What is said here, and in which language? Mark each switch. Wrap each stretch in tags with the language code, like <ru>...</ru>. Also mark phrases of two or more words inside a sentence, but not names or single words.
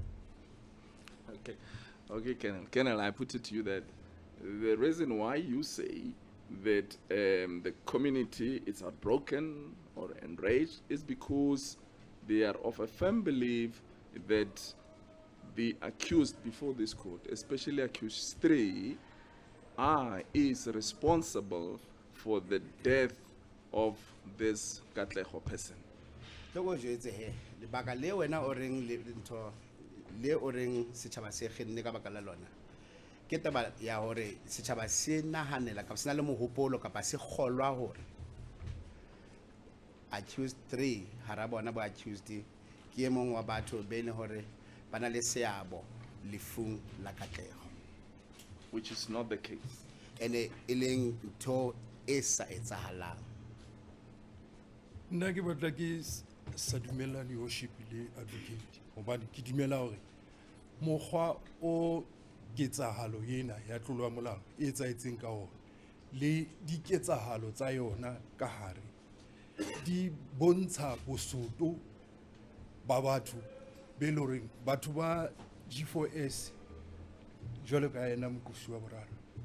<en>Okay, Colonel, I put it to you that the reason why you say that the community is heartbroken or enraged is because they are of a firm belief that the accused before this court, especially accused 3, is responsible for the death of this Katlego person.</en> <st>Loko jetse he lebaka le wena o reng le ntho le o reng setjhaba se kgenne ka baka la lona ke taba ya hore setjhaba se nahanela ka sena le mohopolo kapa se kgolwa hore accused 3 hara bona ba accused ke emong wa batho be ne hore bana le seabo lefung la Katlego,</st> <en>which is not the case.</en> <st>ene e leng ntho e sa etsahalang. Nna ke batla ke sa dumellane worship le advocate hobane ke dumela hore mokgwa o ketsahalo ena ya tlolo ya molao e etsahetseng ka ona le diketsahalo tsa yona ka hare di bontsha bosoto ba batho be le horeng batho ba G4S jwalo ka yena mokosi wa boraro</st>